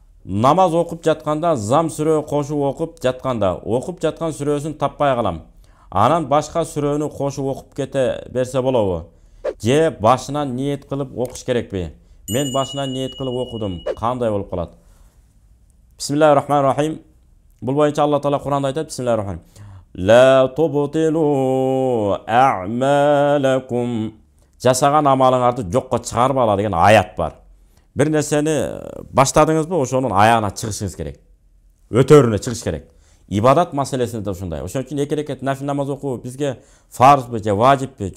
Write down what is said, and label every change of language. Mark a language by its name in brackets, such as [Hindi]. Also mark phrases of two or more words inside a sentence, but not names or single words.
[Kyrgyz] Намаз оқып жатқанда, зам сүрө қошып оқып жатқанда, оқып жатқан сүрөсүн таппай қалам. Анан башка сүрөнү кошуп окуп кете берсе болобу? Же башынан ниет кылып окуш керекпи? Мен башынан ниет кылып окудум. Кандай болуп калат? [Arabic] بسم الله الرحمن الرحيم. [Kyrgyz] Бул боюнча Алла Таала Куранда айтат: [Arabic] بسم الله الرحمن الرحيم لا تبطلوا أعمالكم. [Kyrgyz] Жасаган амалыңарды жокко чыгарбала деген аят бар. Бир нерсени баштадыңызбы, ошонун аягына чыгышыңыз керек. Өтөрүнө чыгыш керек. Ибадат маселесinde de ушундай. Ошон үчүн 2 рекет нафил намаз окуу бизге фарзбы же важиппи?